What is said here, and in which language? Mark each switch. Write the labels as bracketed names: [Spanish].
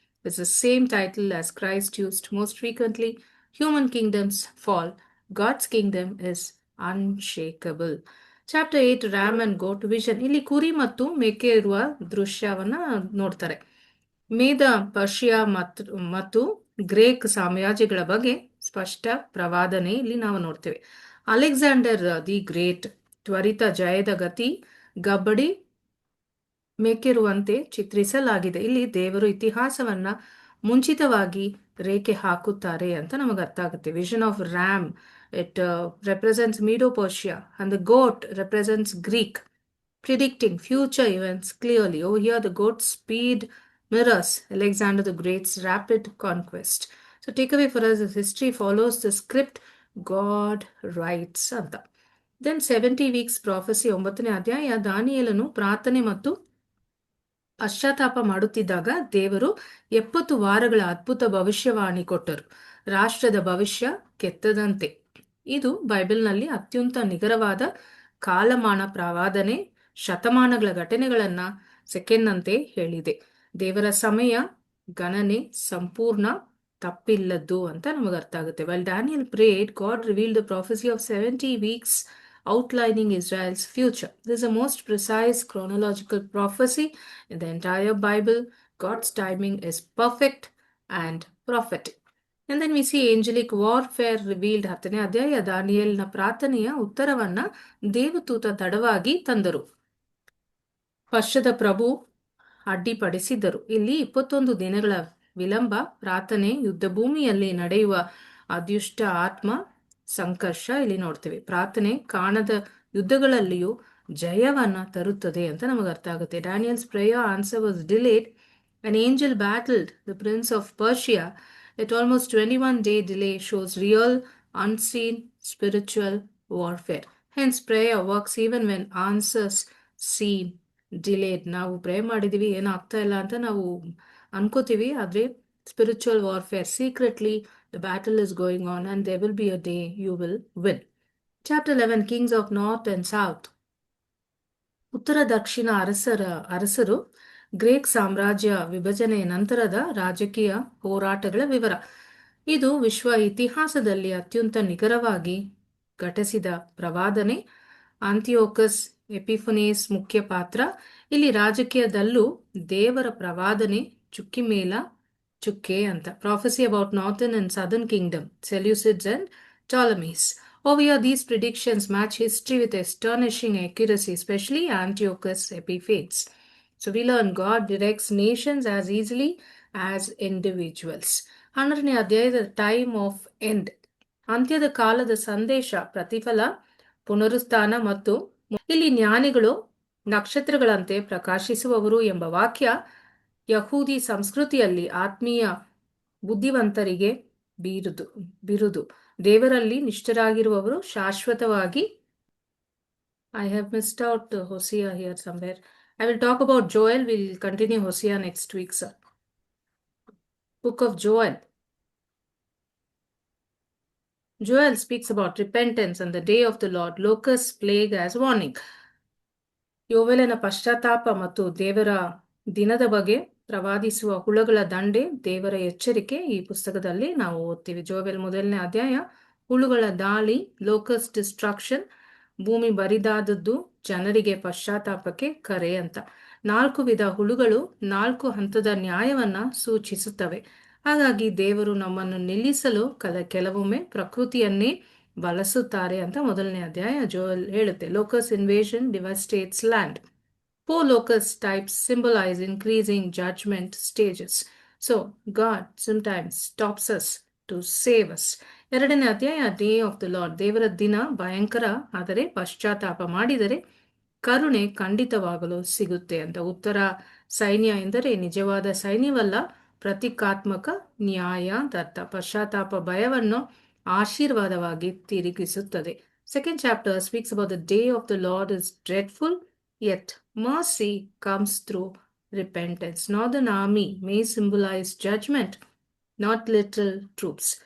[English] It's the same title as Christ used most frequently. Human kingdoms fall. God's kingdom is unshakable. Chapter 8, ram and goat vision. [Kannada] ಇಲ್ಲಿ ಕುರಿ ಮತ್ತು ಮೇಕೆ ಇರುವ ದೃಶ್ಯವನ್ನ ನೋಡ್ತಾರೆ. ಮೇದ, ಪರ್ಷಿಯಾ ಮತ್ತು ಗ್ರೇಕ್ ಸಾಮ್ರಾಜ್ಯಗಳ ಬಗ್ಗೆ ಸ್ಪಷ್ಟ ಪ್ರವಾದನೆ ಇಲ್ಲಿ ನಾವು ನೋಡ್ತೇವೆ. ಅಲೆಕ್ಸಾಂಡರ್ ದಿ ಗ್ರೇಟ್ ತ್ವರಿತ ಜಯದ ಗತಿ ಗಬ್ಬಡಿ ಮೇಕಿರುವಂತೆ ಚಿತ್ರಿಸಲಾಗಿದೆ. ಇಲ್ಲಿ ದೇವರು ಇತಿಹಾಸವನ್ನ ಮುಂಚಿತವಾಗಿ ರೇಖೆ ಹಾಕುತ್ತಾರೆ ಅಂತ ನಮಗೆ ಅರ್ಥ ಆಗುತ್ತೆ. [English] Vision of ram, it represents Medo Persia, and the goat represents Greek, predicting future events clearly. Over here the goat speed mirrors Alexander the Great's rapid conquest. So takeaway for us is history follows the script God writes ಅಂತ. Then 70 weeks prophecy. [Kannada] 9ನೇ ಅಧ್ಯಾಯ. ದಾನಿಯೇಲನು ಪ್ರಾರ್ಥನೆ ಮತ್ತು ಪಶ್ಚಾತ್ತಾಪ ಮಾಡುತ್ತಿದ್ದಾಗ ದೇವರು 70 ವಾರಗಳ ಅದ್ಭುತ ಭವಿಷ್ಯವಾಣಿ ಕೊಟ್ಟರು. ರಾಷ್ಟ್ರದ ಭವಿಷ್ಯ ಕೆತ್ತದಂತೆ. ಇದು ಬೈಬಲ್ನಲ್ಲಿ ಅತ್ಯಂತ ನಿಖರವಾದ ಕಾಲಮಾನ ಪ್ರವಾದನೆ. ಶತಮಾನಗಳ ಘಟನೆಗಳನ್ನ ಸೆಕೆಂಡ್ನಂತೆ ಹೇಳಿದೆ. ದೇವರ ಸಮಯ ಗಣನೆ ಸಂಪೂರ್ಣ ತಪ್ಪಿಲ್ಲದ್ದು ಅಂತ ನಮಗೆ ಅರ್ಥ ಆಗುತ್ತೆ. [English] While Daniel prayed, God revealed the prophecy of 70 weeks outlining Israel's future. This is the most precise chronological prophecy in the entire Bible. God's timing is perfect and prophetic. And then we see angelic warfare revealed. [Kannada] 10ನೇ ಅಧ್ಯಾಯ. ದಾನಿಯೇಲನ ಪ್ರಾರ್ಥನೆಯ ಉತ್ತರವನ್ನ ದೇವದೂತ ತಡವಾಗಿ ತಂದರು. ಪಶ್ಚದ ಪ್ರಭು ಅಡ್ಡಿಪಡಿಸಿದ್ದರು. ಇಲ್ಲಿ 21 ದಿನಗಳ ವಿಳಂಬ ಪ್ರಾರ್ಥನೆ ಯುದ್ಧ ಭೂಮಿಯಲ್ಲಿ ನಡೆಯುವ ಅದೃಷ್ಟ ಆತ್ಮ ಸಂಕರ್ಷ ಇಲ್ಲಿ ನೋಡ್ತೇವೆ. ಪ್ರಾರ್ಥನೆ ಕಾಣದ ಯುದ್ಧಗಳಲ್ಲಿಯೂ ಜಯವನ್ನ ತರುತ್ತದೆ ಅಂತ ನಮಗೆ ಅರ್ಥ ಆಗುತ್ತೆ. [English] Daniel's prayer answer was delayed An angel battled the prince of Persia. At almost 21-day delay shows real, unseen spiritual warfare. Hence, prayer works even when answers seem delayed. [Kannada] ನಾವು ಪ್ರೇ ಮಾಡಿದೀವಿ ಏನು ಆಗ್ತಾ ಇಲ್ಲ ಅಂತ ನಾವು ಅನ್ಕೋತೀವಿ, ಆದ್ರೆ [English] Spiritual warfare secretly the battle is going on and there will be a day you will win. Chapter 11, Kings of North and South. [Kannada] ಉತ್ತರ ದಕ್ಷಿಣ ಅರಸರು ಗ್ರೀಕ್ ಸಾಮ್ರಾಜ್ಯ ವಿಭಜನೆಯ ನಂತರದ ರಾಜಕೀಯ ಹೋರಾಟಗಳ ವಿವರ. ಇದು ವಿಶ್ವ ಇತಿಹಾಸದಲ್ಲಿ ಅತ್ಯಂತ ನಿಖರವಾಗಿ ಘಟಿಸಿದ ಪ್ರವಾದನೆ. ಆಂತಿಯೋಕಸ್ ಎಪಿಫನೇಸ್ ಮುಖ್ಯ ಪಾತ್ರ. ಇಲ್ಲಿ ರಾಜಕೀಯದಲ್ಲೂ ದೇವರ ಪ್ರವಾದನೆ ಚುಕ್ಕಿ ಮೇಲ ಚುಕ್ಕೆ ಅಂತ. [English] Prophecy about northern and southern kingdom, Seleucids and Ptolemies. Over here, these predictions match history with astonishing accuracy, especially Antiochus Epiphanes. So we learn God directs nations as easily as individuals. [Kannada] 12ನೇ ಅಧ್ಯಾಯದ ಟೈಮ್ ಆಫ್ ಎಂಡ್, ಅಂತ್ಯದ ಕಾಲದ ಸಂದೇಶ, ಪ್ರತಿಫಲ, ಪುನರುತ್ಥಾನ ಮತ್ತು ಇಲ್ಲಿ ಜ್ಞಾನಿಗಳು ನಕ್ಷತ್ರಗಳಂತೆ ಪ್ರಕಾಶಿಸುವವರು ಎಂಬ ವಾಕ್ಯ ಯಹೂದಿ ಸಂಸ್ಕೃತಿಯಲ್ಲಿ ಆತ್ಮೀಯ ಬುದ್ಧಿವಂತರಿಗೆ ಬಿರುದು. ದೇವರಲ್ಲಿ ನಿಷ್ಠರಾಗಿರುವವರು ಶಾಶ್ವತವಾಗಿ. [English] I have missed out Hosea here somewhere. I will talk about Joel. We'll continue Hosea next week, sir. Book of Joel. Joel speaks about repentance and the day of the Lord, locust plague as warning. [Kannada] ಯೋವೆಲನ ಪಶ್ಚಾತ್ತಾಪ ಮತ್ತು ದೇವರ ದಿನದ ಬಗ್ಗೆ ಪ್ರವಾದಿಸುವ ಹುಳುಗಳ ದಂಡೆ, ದೇವರ ಎಚ್ಚರಿಕೆ ಈ ಪುಸ್ತಕದಲ್ಲಿ ನಾವು ಓದ್ತೀವಿ. ಜೋವೆಲ್ 1ನೇ ಅಧ್ಯಾಯ, ಹುಳುಗಳ ದಾಳಿ, ಲೋಕಸ್ ಡಿಸ್ಟ್ರಕ್ಷನ್, ಭೂಮಿ ಬರಿದಾದದ್ದು, ಜನರಿಗೆ ಪಶ್ಚಾತ್ತಾಪಕ್ಕೆ ಕರೆ ಅಂತ. 4 ವಿಧ ಹುಳುಗಳು 4 ಹಂತದ ನ್ಯಾಯವನ್ನ ಸೂಚಿಸುತ್ತವೆ. ಹಾಗಾಗಿ ದೇವರು ನಮ್ಮನ್ನು ನಿಲ್ಲಿಸಲು ಕೆಲವೊಮ್ಮೆ ಪ್ರಕೃತಿಯನ್ನೇ ಬಳಸುತ್ತಾರೆ ಅಂತ 1ನೇ ಅಧ್ಯಾಯ ಜೋವೆಲ್ ಹೇಳುತ್ತೆ. [English] Locust invasion devastates land. 4 locust types symbolize increasing judgment stages. So, God sometimes stops us to save us. [Kannada] 2ನೇ ಅಧ್ಯಾಯ ಡೇ ಆಫ್ ದ ಲಾರ್ಡ್, ದೇವರ ದಿನ ಭಯಂಕರ, ಆದರೆ ಪಶ್ಚಾತ್ತಾಪ ಮಾಡಿದರೆ ಕರುಣೆ ಖಂಡಿತವಾಗಲು ಸಿಗುತ್ತೆ ಅಂತ. ಉತ್ತರ ಸೈನ್ಯ ಎಂದರೆ ನಿಜವಾದ ಸೈನ್ಯವಲ್ಲ, ಪ್ರತೀಕಾತ್ಮಕ ನ್ಯಾಯ ಅಂತ ಅರ್ಥ. ಪಶ್ಚಾತ್ತಾಪ ಭಯವನ್ನು ಆಶೀರ್ವಾದವಾಗಿ ತಿರುಗಿಸುತ್ತದೆ. [English] 2nd chapter speaks about the day of the Lord is dreadful, yet mercy comes through repentance. Northern army may symbolize judgment, not literal troops.